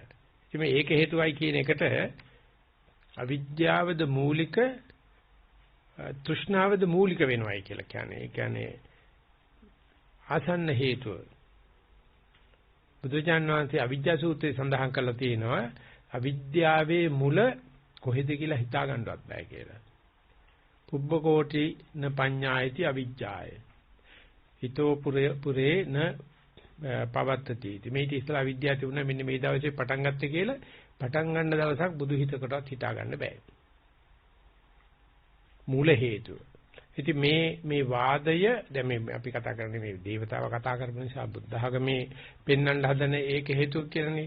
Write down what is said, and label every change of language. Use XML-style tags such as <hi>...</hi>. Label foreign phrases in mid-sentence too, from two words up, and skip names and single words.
<si>ඉතින් මේ ඒක හේතුවයි කියන එකට අවිද්‍යාවද මූලික තෘෂ්ණාවද මූලික වෙනවයි කියලා කියන්නේ. ඒ කියන්නේ ආසන්න හේතුව. බුදුචාන් වහන්සේ අවිද්‍යා සූත්‍රයේ සඳහන් කරලා තියෙනවා අවිද්‍යාවේ මුල කොහෙද කියලා හිතා ගන්නවත් බෑ කියලා.</si> <pi>පුබ්බකෝටි න පඤ්ඤායති අවිජ්ජාය. හිතෝ පුරේ න පවත්තති.</pi> <si>මේ ඉත ඉස්සලා අවිද්‍යාව තිබුණා මෙන්න මේ දවසේ පටන් ගත්තේ කියලා පටන් ගන්න දවසක් බුදු හිතකටවත් හිතා ගන්න බෑ. මූල හේතුව. ඉතින් මේ වාදය දැන් මේ අපි කතා කරන්නේ මේ දේවතාව කතා කරපු නිසා බුද්ධ ආගමේ පෙන්වන්න හදන ඒක හේතුව කියලානේ.</si>